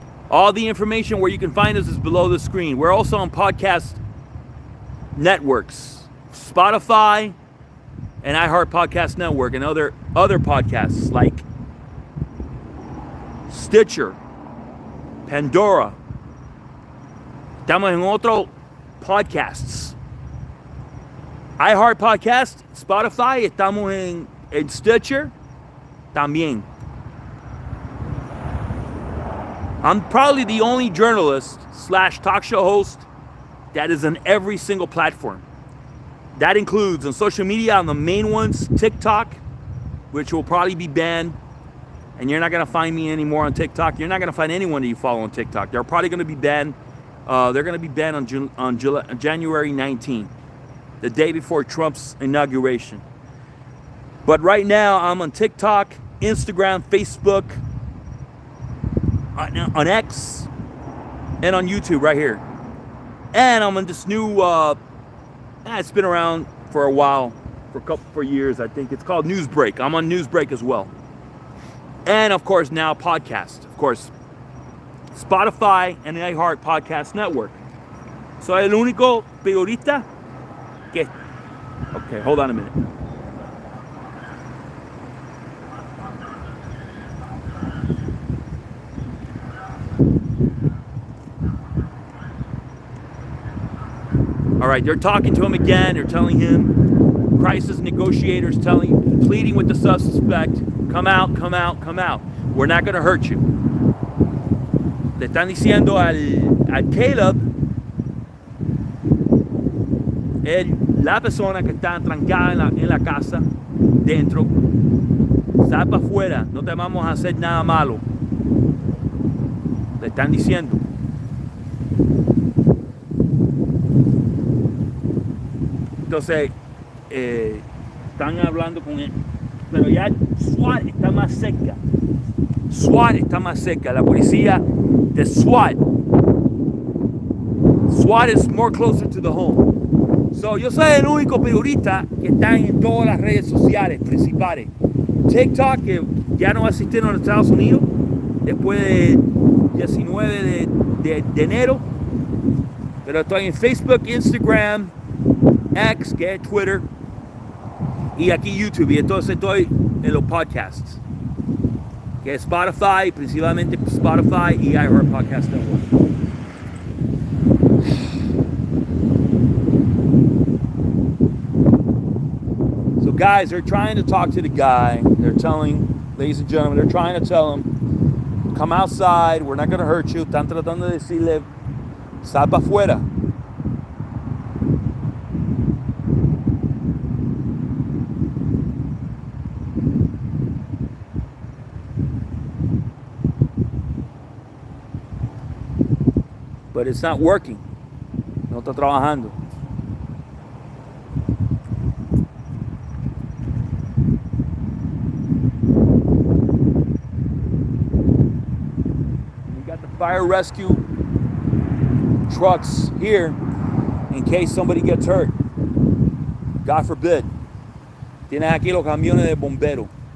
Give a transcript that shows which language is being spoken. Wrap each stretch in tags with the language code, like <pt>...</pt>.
<en>All the information where you can find us is below the screen. We're also on podcast networks, Spotify, and Iheart Podcast Network, and other podcasts like Stitcher, Pandora.</en> <es>Estamos en otros podcasts. Iheart Podcast, Spotify, estamos en Stitcher también.</es> <en>I'm probably the only journalist / talk show host that is on every single platform. That includes on social media, on the main ones, TikTok, which will probably be banned. And you're not going to find me anymore on TikTok. You're not going to find anyone that you follow on TikTok. They're probably going to be banned. They're going to be banned on January 19th, the day before Trump's inauguration. But right now, I'm on TikTok, Instagram, Facebook, on X, and on YouTube right here. And I'm on this new... it's been around for a while, for years, I think. It's called Newsbreak. I'm on Newsbreak as well. And, of course, now podcast. Of course, Spotify and the Iheart Podcast Network.</en> <es>Soy el único periodista que...</es> <en>Okay, hold on a minute. All right, they're talking to him again. They're telling him, crisis negotiators pleading with the suspect, come out, come out, come out. We're not going to hurt you.</en> <es>Le están diciendo al Caleb, la persona que está trancada en la casa, dentro, sal para afuera, no te vamos a hacer nada malo. Le están diciendo. Entonces, están hablando con él. Pero ya SWAT está más cerca. SWAT está más cerca. La policía de SWAT.</es> <en>SWAT is more closer to the home.</en> <es>So, yo soy el único periodista que está en todas las redes sociales principales. TikTok, que ya no va a existir en los Estados Unidos después de 19 de enero. Pero estoy en Facebook, Instagram, X, que es Twitter, y aquí YouTube, y entonces estoy en los podcasts, que es Spotify, principalmente Spotify y Iheart Podcast Network.</es> <en>So guys, they're trying to talk to the guy. They're telling, ladies and gentlemen, they're trying to tell him, come outside, we're not going to hurt you.</en> <es>Están tratando de decirle, sal para afuera.</es> <en>But it's not working.</en> <es>No está trabajando.</es> <en>We got the fire rescue trucks here in case somebody gets hurt. God forbid.</en> <es>Tienes aquí los camiones de bomberos.</es>